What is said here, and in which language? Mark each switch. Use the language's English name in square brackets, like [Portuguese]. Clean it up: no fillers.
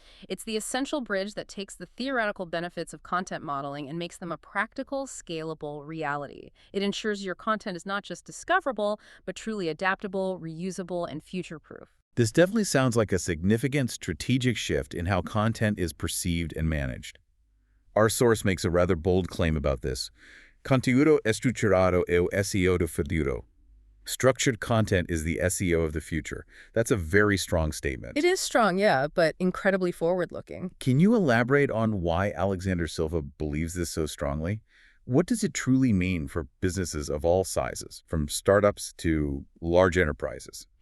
[English] It's the essential bridge that takes the theoretical benefits of content modeling and makes them a practical, scalable reality. It ensures your content is not just discoverable, but truly adaptable, reusable, and future-proof. This definitely sounds like a significant strategic shift in how content is perceived and managed. Our source makes a rather bold claim about this. [Portuguese] Conteúdo estruturado é o SEO do futuro. [English] Structured content is the SEO of the future. That's a very strong statement. It is strong, yeah, but incredibly forward-looking. Can you elaborate on why Alexander Silva believes this so strongly? What does it truly mean for businesses of all sizes, from startups to large enterprises?